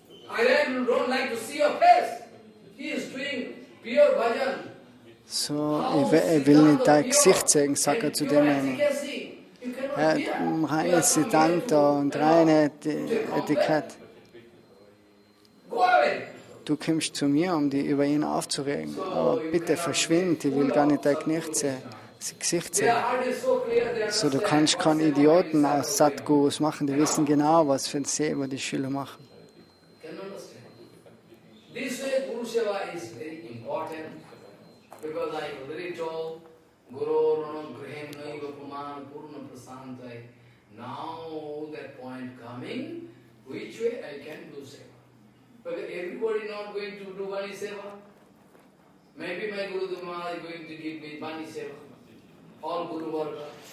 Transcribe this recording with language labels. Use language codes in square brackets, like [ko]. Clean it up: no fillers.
[en] I don't like to see your face. He is doing pure bhajan. [de] So, er will nicht dein Gesicht sehen, sagt er zu demjenigen. Er hat ein reines Siddhanta und reine Etikett. Du kommst zu mir, um dich über ihn aufzuregen. Aber bitte verschwind, ich will gar nicht dein Gesicht sehen. So, du kannst keinen Idioten aus SatGurus machen, die wissen genau, was für ein Seva die Schüler machen. [en] This way Guru Seva is very important because I already told Guru Grahen Naiva Puman Purna Prasantai. Now that point coming, which way I can do Seva? Because everybody not going to do Vani Seva. Maybe my Guru Dhamma is going to give me Vani Seva. All Guru Varga.